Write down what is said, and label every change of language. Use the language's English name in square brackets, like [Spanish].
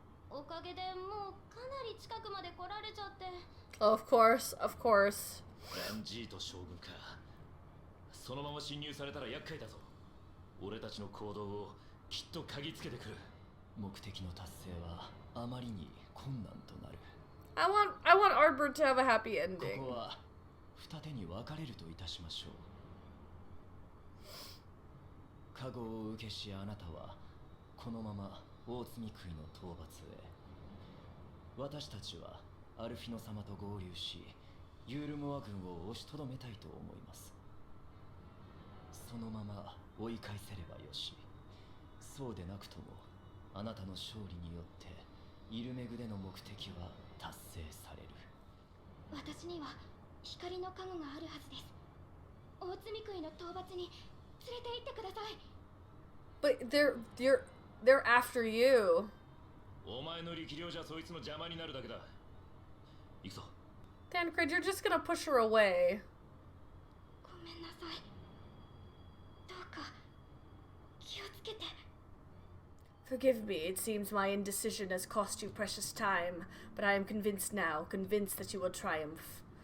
[Japanese] おかげでもうかなり近くまで来られちゃって。 [English] Of course, of course. [Japanese] ランジート将軍か。そのまま侵入されたら厄介だぞ。俺たちの行動をきっと嗅ぎつけてくる。目的の達成はあまりに困難となる。 [English] I want Ardbert to have a happy [Japanese] ここは二手に分かれるといたしましょう。加護を受けしあなたはこのまま大積食いの討伐へ、私たちはアルフィノ様と合流しユールモア軍を押しとどめたいと思います。そのまま追い返せればよし、そうでなくともあなたの勝利によってイルメグでの目的は達成される。私には光の加護があるはずです。大積食いの討伐に連れて行ってください。 [English] But they're after you. [Japanese] お前の力量じゃそいつの邪魔になるだけだ。行くぞ。 [English] Tancred, you're just gonna push her away. [Japanese] ごめんなさい。どうか気をつけて。 [English] Forgive me, it seems my indecision has cost you precious time, but I am convinced now, convinced that you will triumph.